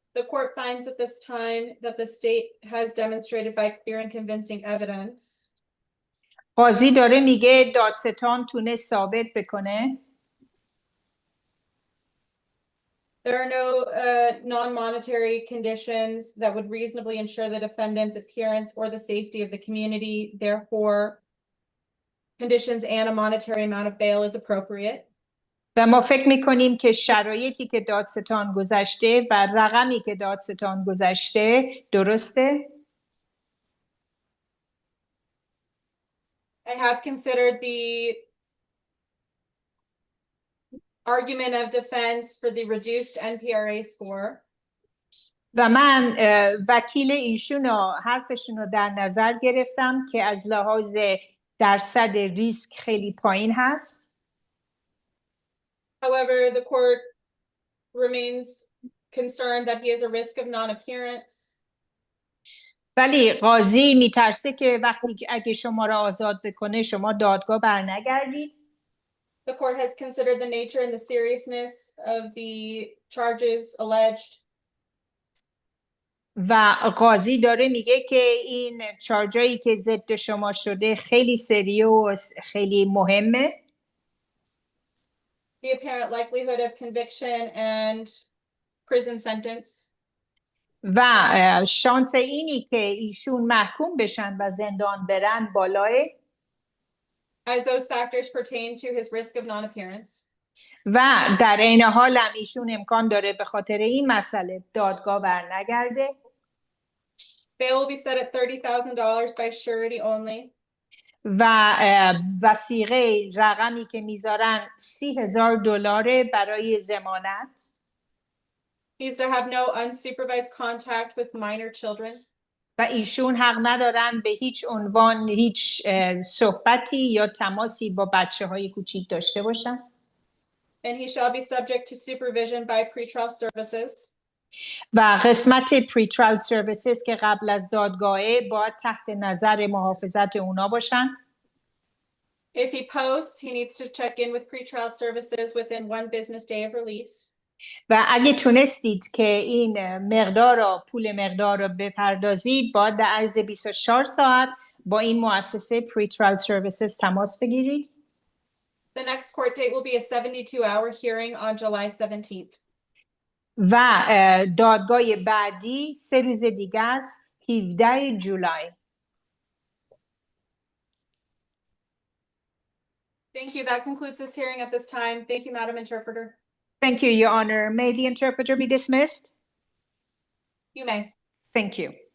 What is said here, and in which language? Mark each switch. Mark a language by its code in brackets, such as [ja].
[en] The court finds at this time that the state has demonstrated by clear and convincing evidence [fa] قاضی داره میگه دادستان تونست ثابت بکنه [en] there are no non-monetary conditions that would reasonably ensure the defendant's appearance or the safety of the community. Therefore, conditions and a monetary amount of bail is appropriate. [fa] و ما فکر میکنیم که شرایطی که دادستان گذاشته و رقمی که دادستان گذاشته درسته. [en] I have considered the argument of defense for the reduced NPRA score. [fa] و من وکیل ایشونو حرفشونو در نظر گرفتم که از لحاظ درصد ریسک خیلی پایین هست. [en] However, the court remains concerned that he has a risk of non-appearance. [fa] ولی قاضی میترسه که وقتی اگه شما را آزاد بکنه شما دادگاه برنگردید. [en] The court has considered the nature and the seriousness of the charges alleged. [fa] و قاضی داره میگه که این چارجایی که ضد شما شده خیلی سریوس خیلی مهمه. [en] The apparent likelihood of conviction and prison sentence. [fa] و شانس اینی که ایشون محکوم بشن و زندان برن بالاه. [en] As those factors pertain to his risk of non-appearance. [fa] و در این حال هم ایشون امکان داره به خاطر این مسئله دادگاه برنگرده. [en] Bail will be set at $30,000 by surety only. [fa] و وثیقه رقمی که میذارن $30,000 برای ضمانت. [en] He's to have no unsupervised contact with minor children. [fa] و ایشون حق ندارن به هیچ عنوان هیچ صحبتی یا تماسی با بچه‌های کوچیک داشته باشن. [en] And he shall be subject to supervision by pretrial services. [fa] و قسمت pretrial services که قبل از دادگاهه باید تحت نظر محافظت اونا باشن. [en] If he posts, he needs to check in with pretrial services within 1 business day of release. [fa] و اگه تونستید که این پول مقدار رو بپردازید باید در عرض 24 ساعت با این مؤسسه pretrial services تماس بگیرید. [en] The next court date will be a 72-hour hearing on July 17th. [fa] و دادگاه بعدی 3 روز دیگه است 17 جولای. [en] Thank you. That concludes this hearing at this time. Thank you, Madam Interpreter. Thank you, Your Honor. May the interpreter be dismissed? You may. Thank you.